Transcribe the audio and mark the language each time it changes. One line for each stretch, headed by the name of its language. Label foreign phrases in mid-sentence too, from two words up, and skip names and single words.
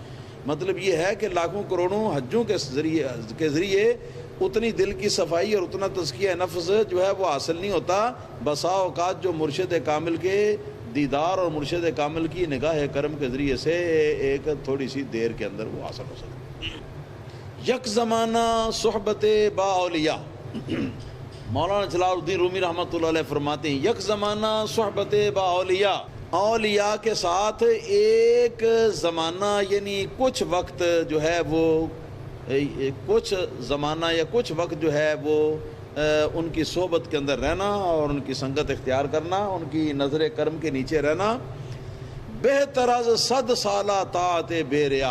Urdu: مطلب یہ ہے کہ لاکھوں کروڑوں حجوں کے ذریعے اتنی دل کی صفائی اور اتنا تزکیہ نفس جو ہے وہ حاصل نہیں ہوتا۔ بسا اوقات جو مرشد کامل کے دیدار اور مرشد کامل کی نگاہ کرم کے ذریعے سے ایک تھوڑی سی دیر کے اندر وہ حاصل ہو سکتا ہے۔
Persian: یک زمانہ صحبت با اولیاء،
Urdu: مولانا جلال الدین رومی رحمۃ اللہ علیہ فرماتے ہیں
Persian: یک زمانہ صحبت با اولیاء،
Urdu: اولیاء کے ساتھ ایک زمانہ یعنی کچھ وقت جو ہے وہ کچھ زمانہ یا کچھ وقت جو ہے وہ ان کی صحبت کے اندر رہنا اور ان کی سنگت اختیار کرنا، ان کی نظر کرم کے نیچے رہنا،
Persian: بہتر از 100 سالہ طاعت بے ریا۔